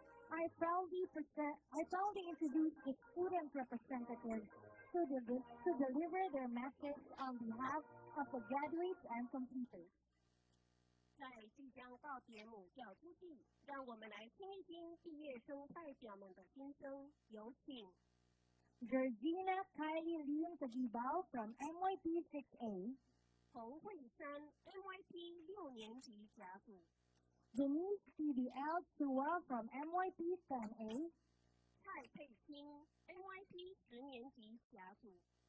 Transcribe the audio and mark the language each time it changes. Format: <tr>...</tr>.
<en>I proudly introduce the student representatives to deliver their message on behalf of the graduates and completers.</en> <zh>在即将告别母校之际，让我们来听一听毕业生代表们的心声。有请</zh> <en>Georgina Kylie Lim Tagibao from MYP 6A,</en> <zh>洪慧珊 NYP 6年级甲组，</zh> <en>Denise PBL Chua from MYP 10A,</en> <zh>蔡佩清 NYP 10年级甲组，</zh>